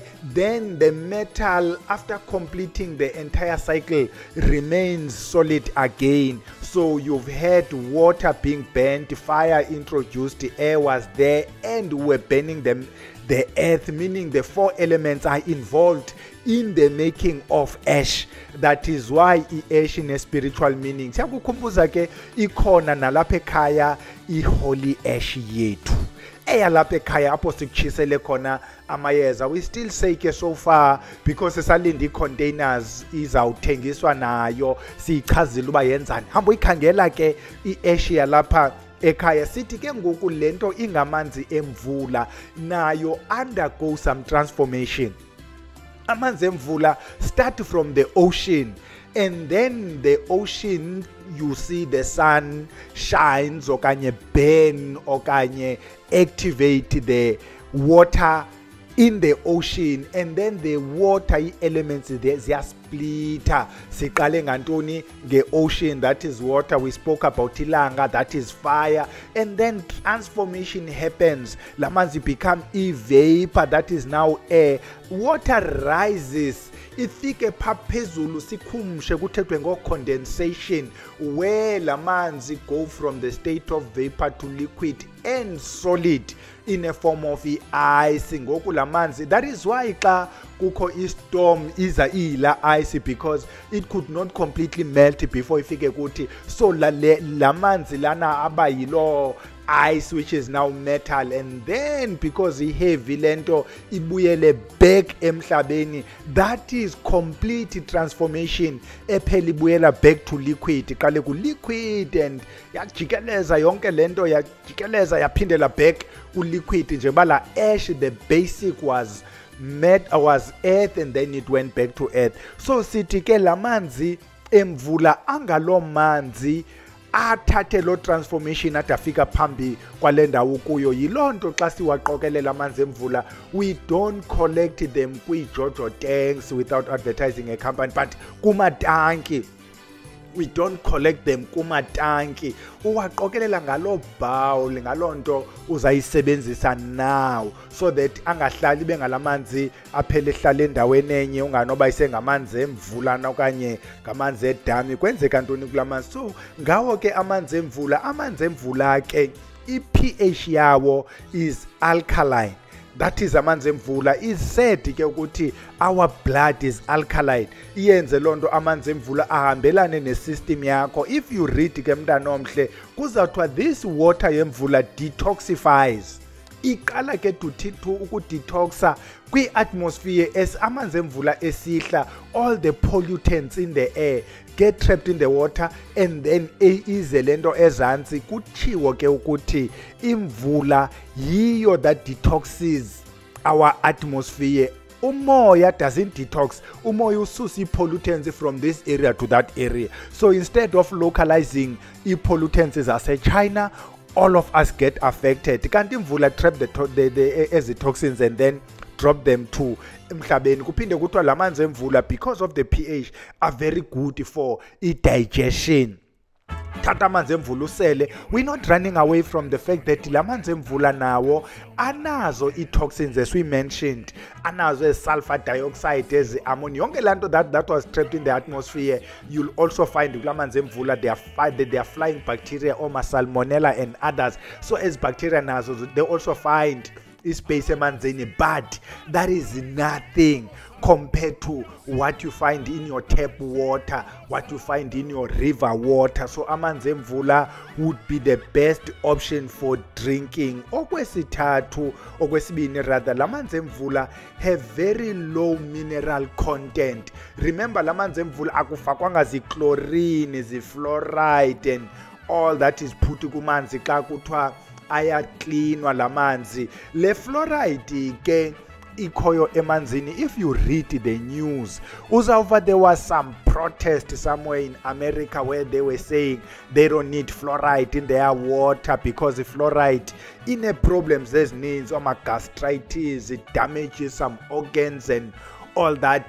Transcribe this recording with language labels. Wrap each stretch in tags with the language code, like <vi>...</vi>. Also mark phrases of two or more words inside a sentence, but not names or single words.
<en>Then the metal, after completing the entire cycle, remains solid again. So you've had water being burnt, fire introduced, the air was there, and we're burning them, the earth, meaning the 4 elements are involved in the making of ash. That is why ash in a spiritual meaning.</en> <xh>Siyakukhumbuza ke ikhona nalapha ekhaya</xh> <en>holy ash</en> <xh>yethu. Eyalapha ekhaya apho sikuchisele khona amayeza.</xh> <en>We still say</en> <xh>ke</xh> <en>so far, because</en> <xh>esalinde i-containers izawuthengiswa nayo, siyichazile uba yenzani. Hamba uyikhangela ke i-ash yalapha ekhaya. Sithi ke ngoku lento ingamanzi emvula, nayo</xh> <en>undergo some transformation.</en> <xh>Amanzi emvula</xh> <en>start from the ocean, and then the ocean, you see the sun shines okanye burn okanye activate the water in the ocean, and then the water elements ziyasplita.</en> <xh>Siqale ngantoni?</xh> <en>Nge-ocean, that is water. We spoke about ilanga, that is fire, and then transformation happens. Lamanzi become vapor, that is now air. Water rises</en> <xh>ifike phaphezulu sikhumshe kuthethwe ngo-condensation</xh> <en>where lamanzi go from the state of vapor to liquid and solid in a form of ice.</en> <xh>Ngoku lamanzi,</xh> <en>that is why</en> <xh>xa kukho istorm iza iyila</xh> <en>ice, because it could not completely melt before</en> <xh>ifike kuthi,</xh> <en>so</en> <xh>lamanzi lana aba yilo</xh> <en>ice which is now metal, and then because heavy</en> <xh>lento ibuyele</xh> <en>back emhlabeni, that is complete transformation</en> <xh>ephela ibuyela</xh> <en>back to liquid.</en> <xh>Iqale ku liquid and yajikeleza yonke lento yajikeleza yaphindela back ku liquid nje bala ash.</xh> <en>The basic was earth and then it went back to earth.</en> <xh>So sithi ke lamanzi emvula angalo manzi athathe lo transformation adafika phambi kwale ndawo kuyo. Yilonto xa siwaqokelela amanzi emvula,</xh> <en>we don't collect them kwi-Jojo tanks without advertising a company, but kumatanki. We don't collect them kumatanki.</en> <xh>Uwaqokelela ngalo bowl, ngalonto uzayisebenzisa now, so that angahlali bengalamanzi aphele ehlala endaweni enye unganoba isengamanzi emvula okanye ngamanzi edami. Kwenzeka ntoni kulamanzi? So ngawo ke amanzi emvula ke i-pH yawo</xh> <en>is alkaline. That is</en> <xh>amanzi emvula.</xh> <en>Is said</en> <xh>ke ukuthi</xh> <en>our blood is alkaline.</en> <xh>Iyenze lonto amanzi emvula ahambelane nesystem yakho.</xh> <en>If you read</en> <xh>ke mntana omhle kuzathiwa</xh> <en>this water yemvula detoxifies.</en> <xh>Iqala ke ukudetoxa kwi-atmosphere as amanzi emvula esihla,</xh> <en>all the pollutants in the air get trapped in the water, and then</en> <xh>ize lento ezantsi. Kuthiwo ke ukuthi imvula yiyo</xh> <en>that detoxes our atmosphere. Umoya doesn't detox.</en> <xh>Umoya ususa</xh> <en>pollutants from this area to that area. So instead of localizing pollutants ase-China, all of us get affected.</en> <xh>Kanti imvula</xh> <en>trap the toxins and then drop them to emhlabeni.</en> <xh>Kuphinde kuthiwa lamanzi emvula,</xh> <en>because of the pH, are very good for digestion.</en> <xh>Thatha amanzi emvula usele.</xh> <en>We're not running away from the fact that</en> <xh>lamanzi emvula nawo anazo</xh> <en>toxins, as we mentioned, anazo sulfur dioxide, as ammonia,</en> <xh>yonke lanto</xh> <en>that was trapped in the atmosphere. You'll also find</en> <xh>lamanzi emvula</xh> <en>they are flying bacteria, salmonella and others. So as bacteria nazo, they also find space emanzini, but that is nothing compared to what you find in your tap water, what you find in your river water. So</en> <xh>amanzi emvula</xh> <en>would be the best option for drinking. Okwesibini rather,</en> <xh>lamanzi emvula</xh> <en>have very low mineral content. Remember,</en> <xh>lamanzi emvula akufakwanga zi-chlorine, zi-fluoride</xh> <en>and all that is put</en> <xh>kumanzi xa kuthiwa ayaklinwa lamanzi. Le fluoride ke ikhoyo emanzini.</xh> <en>If you read the news, there was some protest somewhere in America where they were saying they don't need fluoride in their water because the fluoride in a problems there's needs gastritis, it damages some organs and all that.</en>